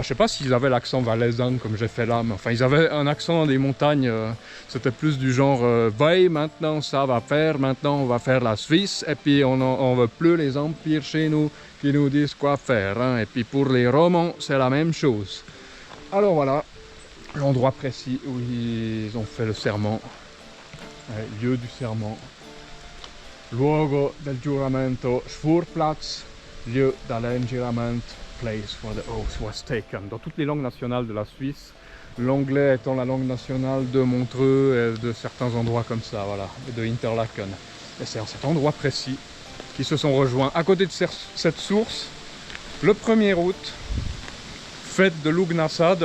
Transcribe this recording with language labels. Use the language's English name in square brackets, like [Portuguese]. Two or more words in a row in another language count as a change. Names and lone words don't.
[French] Je sais pas s'ils avaient l'accent valaisan comme j'ai fait là, mais enfin ils avaient un accent des montagnes, c'était plus du genre ouais, maintenant ça va faire, maintenant on va faire la Suisse, et puis on veut plus les empires chez nous qui nous disent quoi faire, hein. Et puis pour les Romans c'est la même chose. Alors voilà l'endroit précis où ils ont fait le serment, lieu du serment, [Italian] luogo del giuramento, Schwurplatz, [French] lieu dell'ingiuramento, [English] place where the oath was taken. [French] Dans toutes les langues nationales de la Suisse, l'anglais étant la langue nationale de Montreux et de certains endroits comme ça, voilà, et de Interlaken. Et c'est en cet endroit précis qu'ils se sont rejoints, à côté de cette source, le 1er août, fête de Lugnasad.